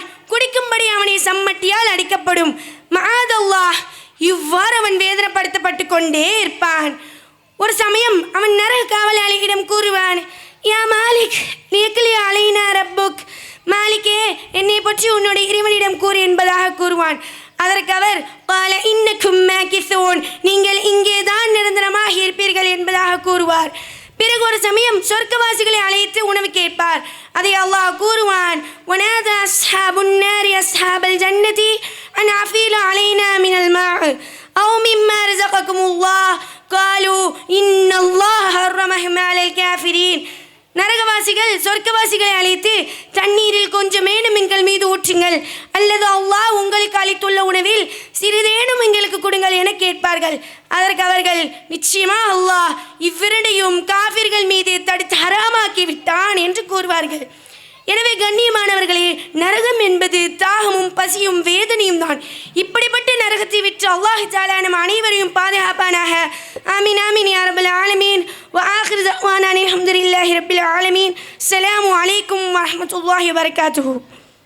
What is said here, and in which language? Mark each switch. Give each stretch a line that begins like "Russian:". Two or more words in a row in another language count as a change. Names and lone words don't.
Tamil: குடிக்கும்படி அவனை சம்மட்டியால் அடிக்கப்படும். மஆதல்லாஹ், இவ்வாறு அவன் வேதனைப்படுத்தப்பட்டு கொண்டே இருப்பான். ஒரு சமயம் அவன் நரக காவலாளியிடம் கூறுவான்,
Arabic: يا مالك ليقض علينا ربك,
Tamil: மாலிக்கே, என்னை பற்றி உன்னுடைய இறைவனிடம் கூறு என்பதாக கூறுவான். அதற்கு அவர்
Arabic: قال إنكم ماكثون
Tamil: நீங்கள் இங்கேதான் நிரந்தரமாக இருப்பீர்கள் என்பதாக கூறுவார். பிறகு ஒரு சமயம் சொர்க்கவாசிகளை அழைத்து உணவு கேட்பார். அதை அல்லாஹ் கூறுவான்,
Arabic: وَنَادَى أَصْحَابُ النَّارِ أَصْحَابَ الْجَنَّةِ أَنْ أَفِيضُوا عَلَيْنَا مِنَ الْمَاءِ أَوْ مِمَّا رَزَقَكُمُ اللَّهُ قَالُوا إِنَّ اللَّهَ حَرَّمَهُمَا عَلَى الْكَافِرِينَ.
Tamil: நரகவாசிகள் சொர்க்கவாசிகளை அழைத்து தண்ணீரில் கொஞ்சமேனும் எங்கள் மீது ஊற்றுங்கள், அல்லது அல்லாஹ் உங்களுக்கு அளித்துள்ள உணவில் சிறிதேனும் எங்களுக்கு கொடுங்கள் என கேட்பார்கள். அதற்கு அவர்கள், நிச்சயமா அல்லாஹ் இவ்விரண்டையும் காஃபிர்கள் மீது தடுத்து ஹராமாக்கி விட்டான் என்று கூறுவார்கள். எனவே கண்ணியமானவர்களே, நரகம் என்பது தாகமும் பசியும் வேதனையும் தான். இப்படிப்பட்ட நரகத்தை விட்டு அல்லாஹ் தஆலா நம் அனைவரையும் பாதுகாப்பானாக.
Arabic: آمين آمين يا رب العالمين. وآخر دعوانا الحمد لله رب العالمين. السلام عليكم ورحمة الله وبركاته.